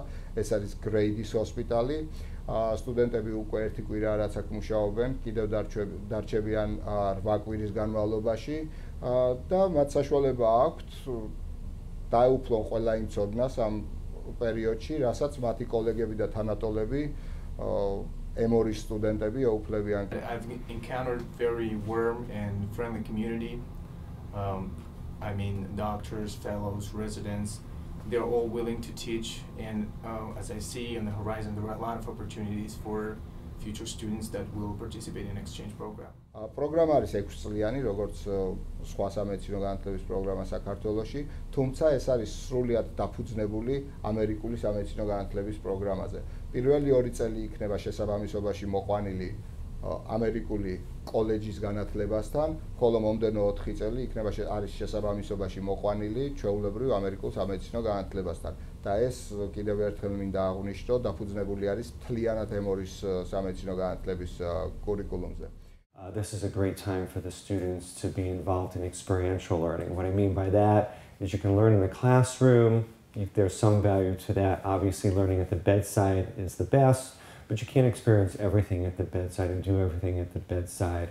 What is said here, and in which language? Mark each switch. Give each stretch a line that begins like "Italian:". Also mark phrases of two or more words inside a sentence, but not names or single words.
Georgian: ეს არის გრეიდის ჰოსპიტალი. სტუდენტები უკვე ერთი კვირა რაც აქ მუშაობენ, კიდევ დარჩებიან 8 კვირის განმავლობაში და მათ საშუალება აქვთ დაეუფლონ ყველა იმ ცოდნას ამ პერიოდში, რასაც მათი კოლეგები და თანატოლები ემორის სტუდენტები ეუფლებიან.
English: I've encountered very warm and friendly community. I mean, doctors, fellows, residents, they're all willing to teach, and as I see on the horizon, there are a lot of opportunities for future students that will participate in exchange program.
Georgian: პროგრამა არის 6 წლიანი, როგორც სხვა სამედიცინო განათლების პროგრამა საქართველოში, თუმცა ეს არის სრულიად დაფუძნებული ამერიკული სამედიცინო განათლების პროგრამაზე. პირველი 2 წელი იქნება შესაბამისობაში მოყვანილი ამერიკული კოლეჯის განათლებასთან, ხოლო მომდენო 4 წელი იქნება არის შესაბამისობაში მოყვანილი ჩვეულებრივ ამერიკულ სამედიცინო განათლებასთან. და ეს კიდევ ერთხელ მინდა აღვნიშნო, დაფუძნებული არის მთლიანად ემორის სამედიცინო განათლების კურიკულუმზე.
English: This is a great time for the students to be involved in experiential learning. What I mean by that is you can learn in the classroom. There's some value to that. Obviously, learning at the bedside is the best, but you can't experience everything at the bedside and do everything at the bedside.